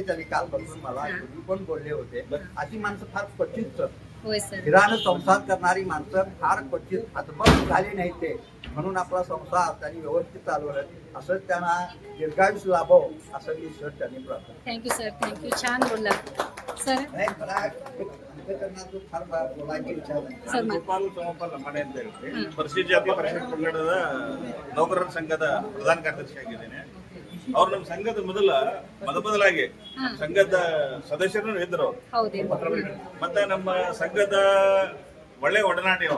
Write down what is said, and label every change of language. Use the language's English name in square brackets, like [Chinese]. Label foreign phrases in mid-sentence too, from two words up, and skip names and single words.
[Marathi] त्यांनी काल बघून मला तुम्ही पण बोलले होते. अशी माणसं फार क्वचित हिरानं संसार करणारी माणसं फार क्वचित हातबल झाली नाही ते. म्हणून आपला संसार त्यांनी व्यवस्थित चालवलं. असंच त्यांना दीर्घायुष लाभो असं मी ईश्वर त्यांनी प्रार्थना. [English] thank you [Marathi] सर. [English] thank you. [Marathi] छान बोलला सर. मला अंतकरणातून फार बोलायची इच्छा झाली. [Kannada] ಗೋಪಾಲ್ ಸೋಮಪಾಲ್ ಲಂಬಾಣಿ ಅಂತ ಹೇಳಿ ಪರಿಶಿಷ್ಟ ಜಾತಿ ಪರಿಶಿಷ್ಟ ಪಂಗಡದ ನೌಕರರ ಸಂಘದ ಪ್ರಧಾನ ಕಾರ್ಯದರ್ಶಿ ಆಗಿದ್ದೇನೆ. ಅವ್ರು ನಮ್ಮ ಸಂಘದ ಮೊದಲಾಗಿ ಸಂಘದ ಸದಸ್ಯರು ಇದ್ರು ಅವರು. ಮತ್ತೆ ನಮ್ಮ ಸಂಘದ ಒಳ್ಳೆ ಒಡನಾಡಿ ಅವರು.